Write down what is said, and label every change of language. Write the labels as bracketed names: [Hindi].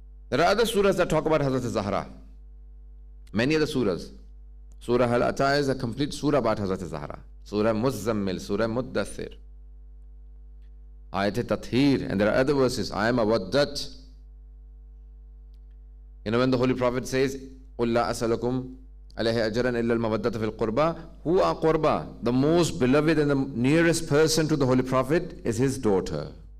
[English] There are other surahs that talk about Hazrat Zahra. Many other surahs. Surah Al-Ata is a complete surah about Hazrat Zahra. Surah Muzzammil, Surah Muddathir. Ayat Tathir, and there are other verses. I am a waddat. You know, when the Holy Prophet says, [Arabic] قُلْ لَا أَسَلَكُمْ عَلَيْهِ أَجْرًا إِلَّا الْمَوَدَّةَ فِي الْقُرْبَى. [English] Who are Qurba? The most beloved and the nearest person to the Holy Prophet is his daughter.